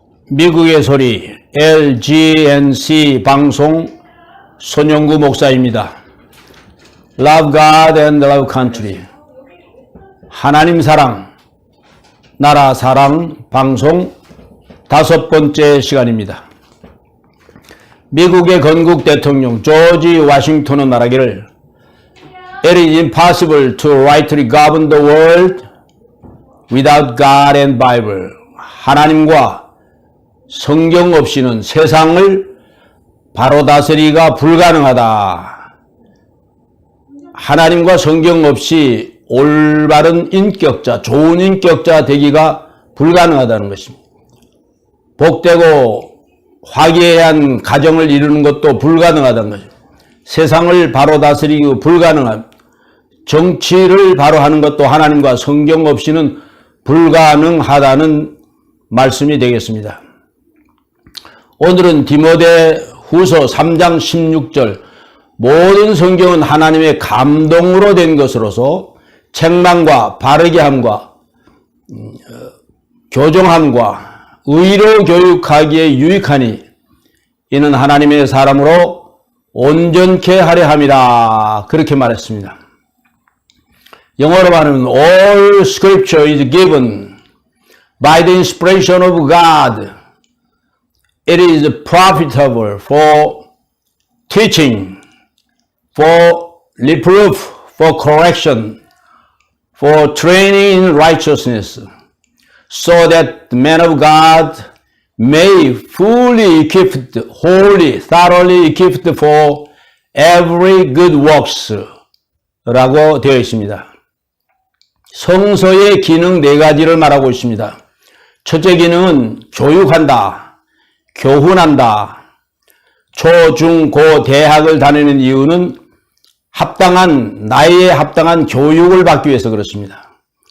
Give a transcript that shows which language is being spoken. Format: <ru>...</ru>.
<ko>미국의 소리 LGNC 방송 손영구 목사입니다. Love God and Love Country 하나님 사랑, 나라 사랑 방송 5번째 시간입니다. 미국의 건국 대통령 조지 워싱턴은 말하기를</ko> <en>It is impossible to rightly govern the world without God and Bible.</en> <ko>하나님과 성경 없이는 세상을 바로 다스리기가 불가능하다. 하나님과 성경 없이 올바른 인격자, 좋은 인격자 되기가 불가능하다는 것입니다. 복되고 화기애애한 가정을 이루는 것도 불가능하다는 것입니다. 세상을 바로 다스리기 불가능합니다. 정치를 바로 하는 것도 하나님과 성경 없이는 불가능하다는 말씀이 되겠습니다. 오늘은 디모데 후서 3장 16절 모든 성경은 하나님의 감동으로 된 것으로서 책망과 바르게 함과 교정함과 의로 교육하기에 유익하니 이는 하나님의 사람으로 온전케 하려 함이라 그렇게 말했습니다. 영어로 말하면</ko> <en>All scripture is given by the inspiration of God. It is profitable for teaching, for reproof, for correction, for training in righteousness, so that the man of God may fully equipped, wholly, thoroughly equipped for every good works</en> <ko>라고 되어 있습니다. 성서의 기능 4가지를 말하고 있습니다. 첫째 기능은 교육한다, 교훈한다. 초, 중, 고, 대학을 다니는 이유는 나이에 합당한 교육을 받기 위해서 그렇습니다.</ko>